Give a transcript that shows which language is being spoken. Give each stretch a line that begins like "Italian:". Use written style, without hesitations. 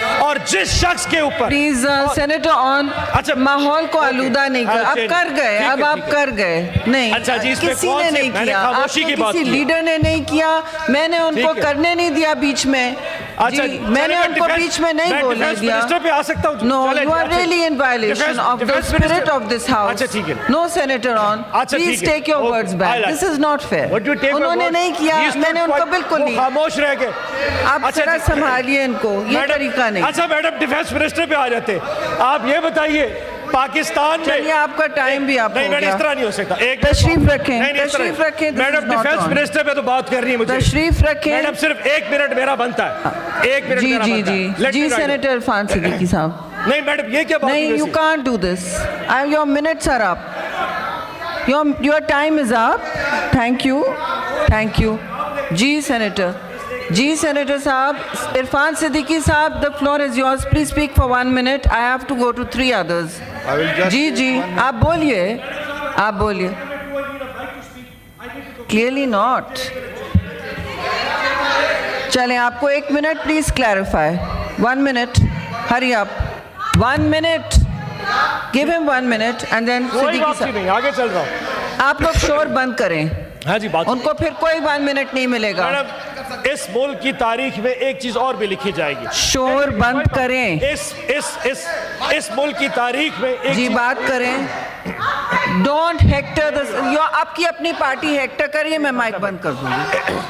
Urdu: اور جس شخص کے اوپر پلیز سینیٹر آن, ماحول کو آلودہ نہیں کر, اب کر گئے, اب آپ کر گئے. نہیں, کسی نے نہیں کیا, آپ کو کسی لیڈر نے نہیں کیا, میں نے ان کو کرنے نہیں دیا بیچ میں, میں نے ان کو بیچ میں نہیں بولنے دیا.
English: No, you are really in violation of the spirit of this house. No, Senator on, please take your words back. This is not fair.
Urdu: انہوں نے نہیں کیا, میں نے ان کو بالکل نہیں. خاموش رہ گئے. آپ ذرا سنبھالیے ان کو, یہ طریقہ نہیں. اچھا میڈم ڈیفینس منسٹر پہ آ جاتے, آپ یہ بتائیے پاکستان میں, چلیے آپ کا ٹائم بھی آپ ہو گیا, اس طرح نہیں ہو سکتا. تشریف رکھیں, تشریف رکھیں. میڈم ڈیفینس منسٹر پہ تو بات کرنی ہے مجھے, تشریف رکھیں. میڈم صرف 1 منٹ میرا بنتا ہے, 1 منٹ میرا بنتا ہے. جی سینیٹر عرفان صدیقی صاحب. نہیں میڈم یہ کیا بات ہے,
English: نہیں, you can't do this. Your minutes are up. Your time is up. Thank you. Thank you.
Urdu: جی senator, جی senator صاحب.
English: عرفان صدیقی صاحب, the floor is yours. Please speak for 1 minute. I have to go to 3 others.
Urdu: جی آپ بولیے, آپ بولیے.
English: Clearly not.
Urdu: چلیں آپ کو 1 minute please clarify.
English: 1 minute. Hurry up. 1 minute. Give him 1 minute and then Siddiqui صاحب.
Urdu: آگے چل رہا ہوں. آپ لوگ شور بند کریں. ہاں جی, بات ان کو پھر کوئی 1 منٹ نہیں ملے گا. اس ملک کی تاریخ میں ایک چیز اور بھی لکھی جائے گی. شور بند کریں. اس ملک کی تاریخ میں جی بات کریں. ڈونٹ ہیکٹر, آپ کی اپنی پارٹی ہیکٹر کریے, میں مائک بند کر دوں گی.